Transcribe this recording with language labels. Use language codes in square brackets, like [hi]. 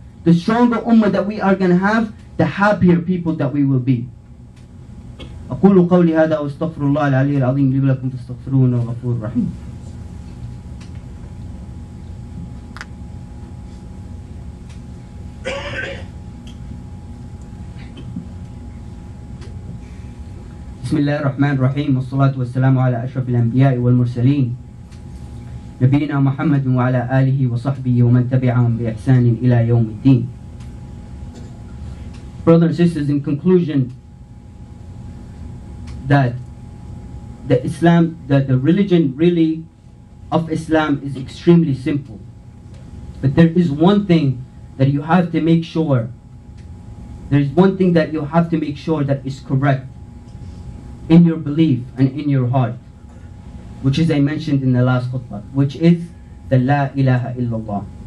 [en] The stronger ummah that we are going to have, the happier people that we will be. [ar] أقول قولي هذا وأستغفر الله العلي العظيم لي ولكم فاستغفروه إنه غفور رحيم. بسم الله الرحمن الرحيم والصلاة والسلام على أشرف الأنبياء والمرسلين نبينا محمد وعلى آله وصحبه ومن تبعهم بإحسان إلى يوم الدين. [en] Brothers and sisters, in conclusion, that the religion really of Islam is extremely simple. But there is one thing that you have to make sure, that is correct in your belief and in your heart, which is I mentioned in the last khutbah, which is the La ilaha illallah.